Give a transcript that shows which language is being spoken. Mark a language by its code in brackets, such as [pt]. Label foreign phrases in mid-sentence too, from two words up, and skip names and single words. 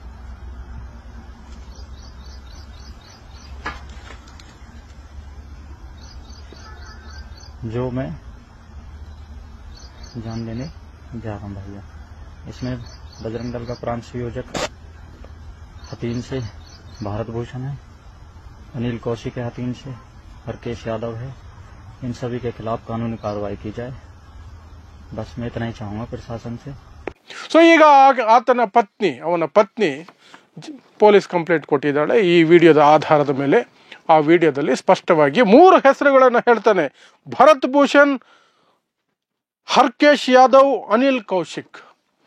[hi] जो मैं जान देने जा रहा हूँ भैया, इसमें बजरंग दल का प्रांत संयोजक हतीन से भारत भूषण है, अनिल कौशिक है हतीन से, हरकेश यादव है। इन सभी के खिलाफ कानूनी कार्रवाई की जाए, बस मैं इतना ही चाहूँगा प्रशासन से। [kn] ಸೊ ಈಗ ಅವನ ಪತ್ನಿ [en] police complaint [kn] ಕೊಟ್ಟಿದ್ದಾಳೆ ಈ ವಿಡಿಯೋದ ಆಧಾರದ ಮೇಲೆ. ಆ ವಿಡಿಯೋದಲ್ಲಿ ಸ್ಪಷ್ಟವಾಗಿ 3 ಹೆಸರುಗಳನ್ನು ಹೇಳ್ತಾನೆ: ಭರತ್ ಭೂಷಣ್, ಹರ್ಕೇಶ್ ಯಾದವ್, ಅನಿಲ್ ಕೌಶಿಕ್.